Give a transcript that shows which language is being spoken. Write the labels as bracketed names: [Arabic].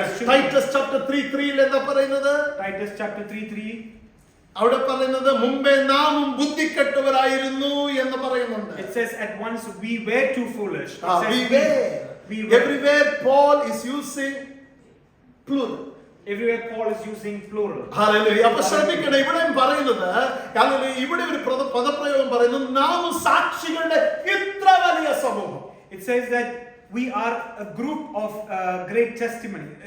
[Malayalam] Titus chapter 3:3 ൽ എന്താ പറയുന്നത്? [English] Titus chapter 3:3 [Malayalam] അവിടെ പറയുന്നത് മുമ്പേ നാമും ബുദ്ധിക്കെട്ടവരായിരുന്നു എന്ന് പറയുന്നുണ്ട്. [English] It says at once we were too foolish. We were. Everywhere Paul is using plural. Everywhere Paul is using plural. Hallelujah. [Malayalam] അപ്പോൾ ശ്രദ്ധിക്കണം, ഇവിടെയും പറയുന്നത്, ഇവിടെ ഒരു പദപ്രയോഗം പറയുന്നു, നാം സാക്ഷികളുടെ ഇത്ര വലിയ സമൂഹം. [English] It says that we are a group of great testimony.